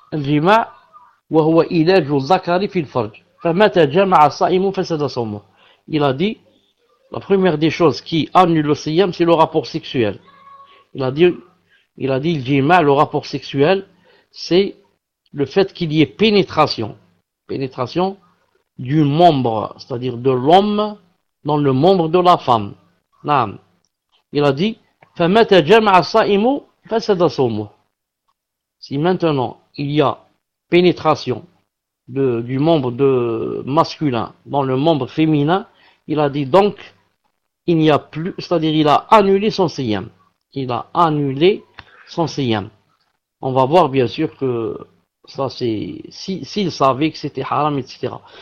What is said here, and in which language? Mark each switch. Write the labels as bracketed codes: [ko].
[ar] الجماع وهو إيلاج الذكر في الفرج فمتى جمع الصائم فسد صومه. [fr] Il a dit, la première des choses qui annule le siyam, c'est le rapport sexuel. Il a dit, le jima, le rapport sexuel, c'est le fait qu'il y ait pénétration du membre, c'est-à-dire de l'homme dans le membre de la femme. [ar] Naam. [fr] Il a dit, [ar] فَمَتَ جَمْعَ صَائِمُ فَسَدَ صَوْمُ. [fr] Si maintenant il y a pénétration du membre de masculin dans le membre féminin, il a dit donc, il n'y a plus, c'est-à-dire il a annulé son siyam. Il a annulé son siyam. On va voir bien sûr que ça c'est, s'il savait que c'était haram, etc.